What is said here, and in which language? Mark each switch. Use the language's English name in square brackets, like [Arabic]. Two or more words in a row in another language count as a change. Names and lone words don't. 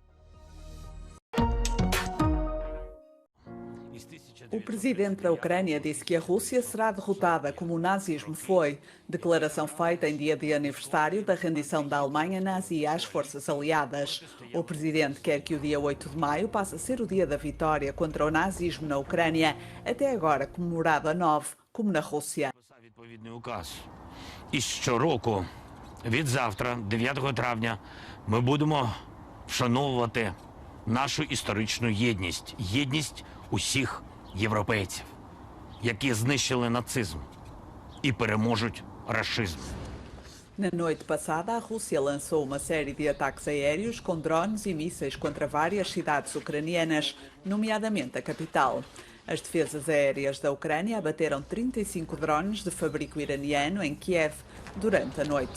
[Portuguese] O presidente da Ucrânia disse que a Rússia será derrotada como o nazismo foi. Declaração feita em dia de aniversário da rendição da Alemanha nazi às forças aliadas. O presidente quer que o dia 8 de maio passe a ser o dia da vitória contra o nazismo na Ucrânia, até agora comemorado a 9, como na Rússia. [Ukrainian] І щороку від завтра, 9 травня, ми будемо вшановувати нашу історичну єдність усіх європейців, які знищили нацизм і переможуть рашизм. [Portuguese] Na noite passada, a Rússia lançou uma série de ataques aéreos com drones e mísseis contra várias cidades ucranianas, nomeadamente a capital. As defesas aéreas da Ucrânia abateram 35 drones de fabrico iraniano em Kiev durante a noite.